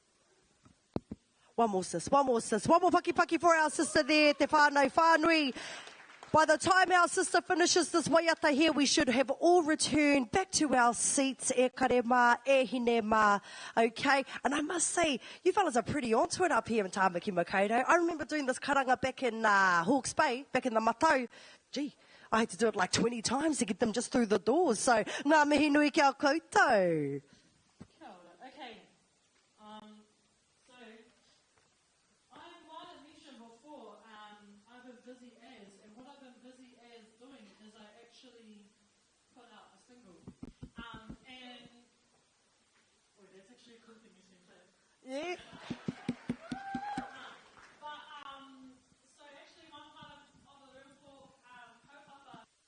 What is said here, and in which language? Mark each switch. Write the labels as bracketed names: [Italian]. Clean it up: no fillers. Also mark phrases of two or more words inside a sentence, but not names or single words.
[English] One more sis, one more sis. One more paki for our sister there, [Māori] te whānau whānui. [English] By the time our sister finishes this waiata here, we should have all returned back to our seats, [Māori] e kare mā, e hine mā, [English] okay? And I must say, you fellas are pretty onto it up here in Tāmaki Makaurau. I remember doing this karanga back in Hawke's Bay, back in the Matau. Gee, I had to do it like 20 times to get them just through the doors. So, [Māori] ngā mihi nui kia koutou. Kia ora. [English] Okay. So, I might have mentioned before, I've been busy as, and what I've been busy as doing is I actually put out a single. And, wait, that's actually a cool thing you said too. Yeah. So actually one part of the Real Talk kaupapa